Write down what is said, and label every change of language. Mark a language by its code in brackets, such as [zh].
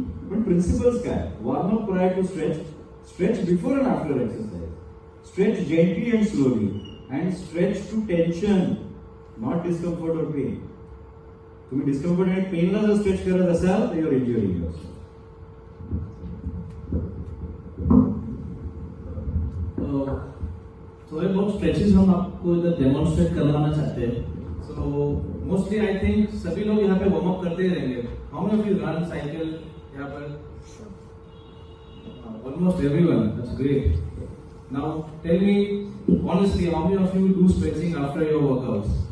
[en] पण प्रिन्सिपल्स काय, warmup prior to stretch, stretch before and after exercise, stretch gently and slowly, and stretch to tension, not discomfort or pain. [mr] तुम्ही discomfort आणि पेनला जर stretch करत असाल तर [en] You're injuring yourself. [hi] थोड़े बहुत स्ट्रेचेस हम आपको इधर डेमोन्स्ट्रेट करवाना चाहते हैं. [en] so mostly I think [hi] सभी लोग यहाँ पे वार्म अप करते ही रहेंगे. [en] how many of you run cycle [hi] यहाँ पर? [en] Almost everyone. That's great. Now tell me honestly, how many of you do stretching after your workouts?